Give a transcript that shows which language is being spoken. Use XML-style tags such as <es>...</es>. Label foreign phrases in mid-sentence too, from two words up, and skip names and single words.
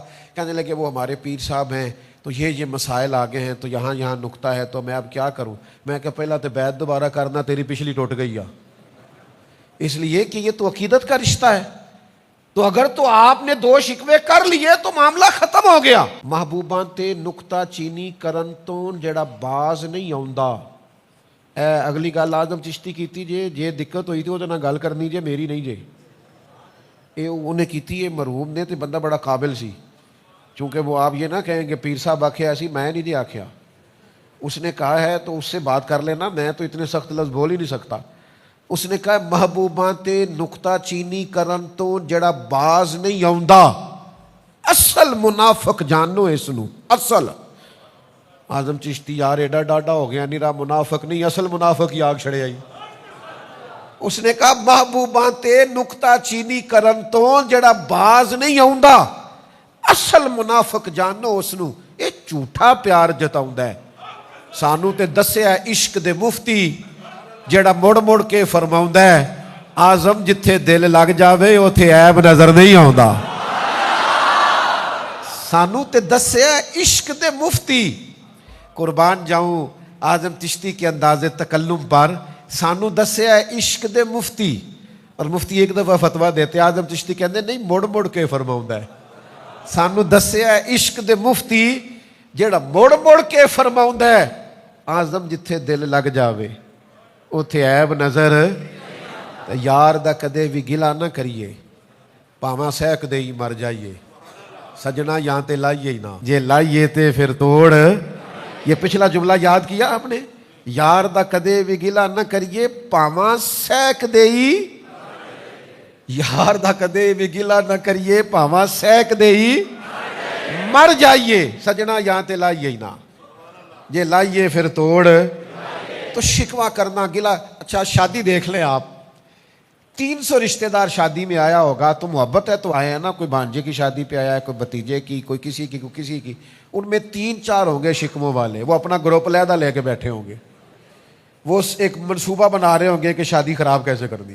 <ur>کہنے لگے وہ ہمارے پیر صاحب ہیں تو یہ مسائل آگے ہیں، تو یہاں نکتہ ہے، تو میں اب کیا کروں؟ میں کہا پہلا تو بیعت دوبارہ کرنا، تیری پچھلی ٹوٹ گئی ہے، اس لیے کہ یہ تو عقیدت کا رشتہ ہے، تو اگر تو آپ نے 2 شکوے کر لیے تو معاملہ ختم ہو گیا۔</ur> <pa>محبوباں تے نکتہ چینی کرن تو جڑا باز نہیں آوندا۔ اگلی گل آدم چشتی کیتی جے دقت ہوئی تھی وہ گل کرنی جے،</pa> <ur>میری نہیں جے، انہیں کیتی ہے مرحوم نے، تو بندہ بڑا قابل سی، چونکہ وہ آپ یہ نہ کہیں گے پیر صاحب آکھیا ایسی، میں نہیں جی آکھیا، اس نے کہا ہے تو اس سے بات کر لینا، میں تو اتنے سخت لفظ بول ہی نہیں سکتا۔ اس نے کہا</ur> <pa>محبوباں تے نکتہ چینی کرن تو جڑا باز نہیں آوندا، اصل منافق جانو اس نو، اصل۔ آدم چشتی یار ایڈا ڈاڈا ہو گیا، نہیں رہا منافق نہیں، اصل منافق ہی آگ چھڑے آئی۔</pa> <ur>اس نے کہا</ur> <pa>محبوباں تے نکتہ چینی کرن تو جڑا باز نہیں آوندا، اصل منافق جانو اس نو، یہ جھوٹا پیار جتاوندا ہے۔ سانو تے دسیا عشق دے مفتی جڑا مڑ مڑ کے فرماوندا ہے آزم جتھے دل لگ جاوے اوتھے عیب نظر نہیں آوندا۔ سانو تے دسیا عشق دے مفتی،</pa> <ur>قربان جاؤں اعظم چشتی کے انداز تکلم پر،</ur> <pa>سانو دسیا عشق دے مفتی،</pa> <ur>اور مفتی ایک دفعہ فتویٰ دیتے،</ur> <pa>اعظم چشتی کہندے نہیں مڑ مڑ کے فرماوندا ہے۔ سانو دسیا عشق دے مفتی جڑا مڑ مڑ کے فرماوندا ہے اعظم جتھے دل لگ جاوے اوتھے عیب نظر، یار دا کدے بھی گلا نہ کریے، پاواں سہک دے ہی مر جائیے، سجنا یہاں تے لائیے ہی نہ، جے لائیے تے پھر توڑ۔</pa> <ur>یہ پچھلا جملہ یاد کیا آپ نے؟</ur> <pa>یار دا کدے بھی گلا نہ کریے، پاواں سہک دے ہی، یار دا کدے بھی گلا نہ کریے، پاواں سہک دے ہی مر جائیے، سجنا یہاں تے لائیے ہی نہ، جے لائیے پھر توڑ۔</pa> <ur>تو شکوہ کرنا، گلا۔ اچھا شادی دیکھ لیں آپ، 300 رشتہ دار شادی میں آیا ہوگا، تو محبت ہے تو آیا ہے نا، کوئی بھانجے کی شادی پہ آیا ہے، کوئی بھتیجے کی، کوئی کسی کی، کوئی کسی کی، ان میں 3-4 ہوں گے شکموں والے، وہ اپنا گروپ علیحدہ لے کے بیٹھے ہوں گے، وہ ایک منصوبہ بنا رہے ہوں گے کہ شادی خراب کیسے کرنی۔</ur>